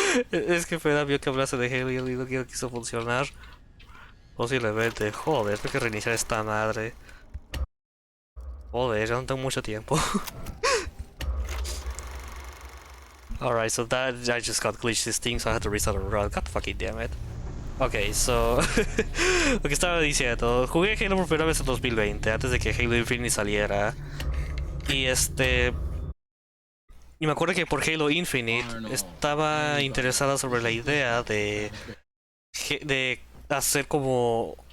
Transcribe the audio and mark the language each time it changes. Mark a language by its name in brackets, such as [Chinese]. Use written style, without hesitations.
[Spanish] Es que Feda vio que hablase de Halo y no quiso funcionar. Posiblemente. Joder, tengo que reiniciar esta madre. Joder, ya no tengo mucho tiempo. [English] Alright, so that I just got glitched this thing, so I had to restart and run. God fucking damn it. Ok, so... [Spanish] Lo que estaba diciendo, jugué Halo por primera vez en 2020, antes de que Halo Infinite saliera. Y y me acuerdo que por Halo Infinite estaba interesada sobre la idea de hacer como...